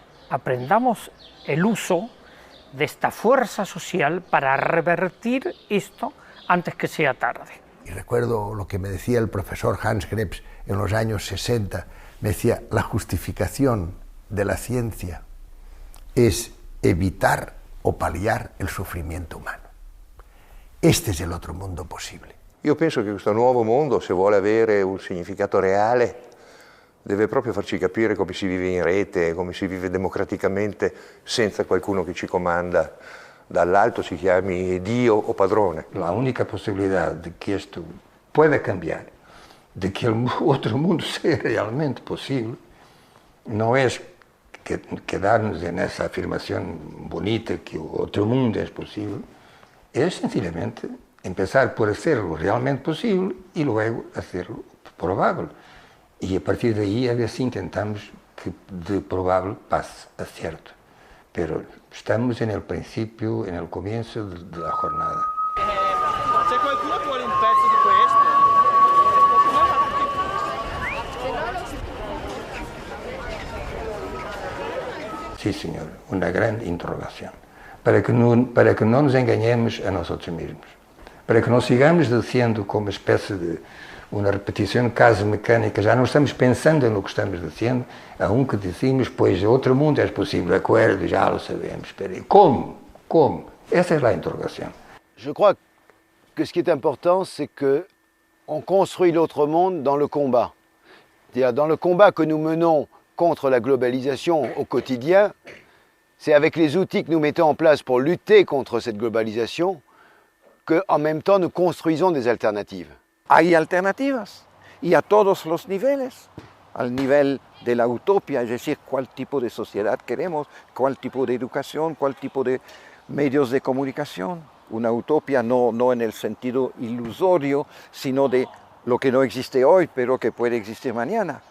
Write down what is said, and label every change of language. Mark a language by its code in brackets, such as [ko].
[es] Aprendamos el uso de esta fuerza social para revertir esto antes que sea tarde. Y recuerdo lo que me decía el profesor Hans Krebs en los años 60, me decía, la justificación de la ciencia es evitar o paliar [it] il sofrimento umano. Este è l'altro mondo possibile. Io penso che questo nuovo mondo, se vuole avere un significato reale, deve proprio farci capire come si vive in rete, come si vive democraticamente senza qualcuno che ci comanda dall'alto, si chiami Dio o padrone. [es] La única posibilidad de que esto pueda cambiar, de que el otro mundo sea realmente posible, no es quedarnos en esa afirmación bonita que otro mundo es posible, es sencillamente empezar por hacerlo realmente posible y luego hacerlo probable. Y a partir de ahí a ver si intentamos que de probable pase a cierto. Pero estamos en el principio, en el comienzo de la jornada. [it] Se qualcuno vuole un pezzo di questo? [es] Sí, señor, una gran interrogación. Para que no nos engañemos a nosotros mismos. Para que no sigamos diciendo como especie de una repetición casi mecánica, ya no estamos pensando en lo que estamos diciendo, aunque decimos, pues otro mundo es posible, de acuerdo, ya lo sabemos, pero ¿cómo? ¿Cómo? Esa es la interrogación. [fr] Je crois que ce qui est important, c'est qu'on construit l'autre monde dans le combat. C'est-à-dire dans le combat que nous menons contre la globalisation au quotidien, c'est avec les outils que nous mettons en place pour lutter contre cette globalisation qu'en même temps nous construisons des alternatives. [es] Hay alternativas y a todos los niveles, al nivel de la utopía, es decir, cuál tipo de sociedad queremos, cuál tipo de educación, cuál tipo de medios de comunicación. Una utopía no en el sentido ilusorio, sino de lo que no existe hoy, pero que puede existir mañana.